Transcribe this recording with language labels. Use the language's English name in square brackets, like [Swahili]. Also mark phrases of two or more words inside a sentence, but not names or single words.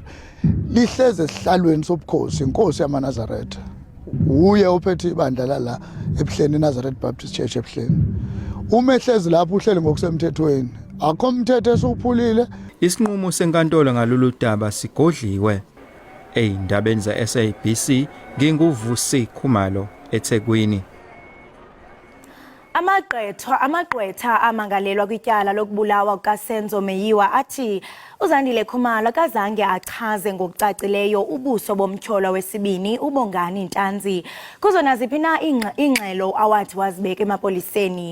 [Zulu] Lihleze esihlalweni sobukhosi inkosi yamaNazaretha. Uye ophethe ibandla la eBuhleni Nazareth Baptist Church eBuhleni. Uma ehlezi lapho uhleli ngokusemthethweni akho umthetho esuphulile. Isinqumo senkantolo ngalolu daba sigodliwe. Eindabeni za SABC nginguvusi Khumalo eThekwini. [Xhosa] Amagqwetha amangalelwa kwityala lokubulawa kukaSenzo Meyiwa athi uZandile Khumalo kazange achaze ngokucacileyo ubuso bomtyholwa wesibini uBongani Ntanzi kuzona ziphi na ingxelo awathi wazibeka emapoliseni.